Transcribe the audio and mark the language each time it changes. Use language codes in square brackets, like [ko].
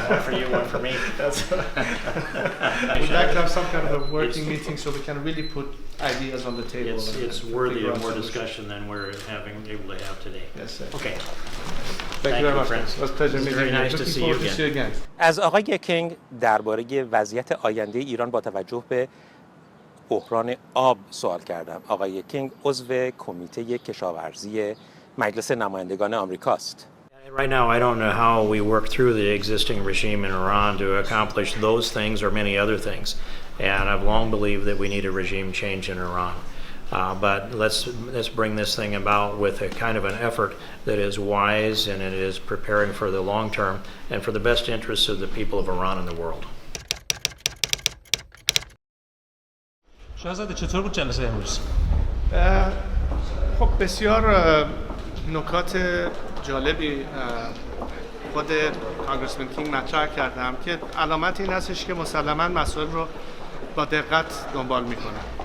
[en] One for you, one for me. We'd like to have some kind of a working meeting so we can really put ideas on the table. It's worthy of more discussion than we're able to have today. Yes, sir. Okay. Thank you very much. Friends. It was a pleasure meeting you. Very nice to see you again. [fa] از آقای کینگ درباره وضعیت آینده ایران با توجه به بحران آب سوال کردم. آقای کینگ عضو کمیته کشاورزی مجلس نمایندگان آمریکاست. [en] Right now, I don't know how we work through the existing regime in Iran to accomplish those things or many other things. And I've long believed that we need a regime change in Iran. But let's bring this thing about with a kind of an effort that is wise and it is preparing for the long term and for the best interests of the people of Iran and the world. [fa] شاهزاده چطور بود جلسه امروز؟ خب بسیار نکات جالبی خود کانگرسمن کینگ مطرح کردم که علامت این هستش که مسلماً مسائل رو با دقت دنبال میکنه.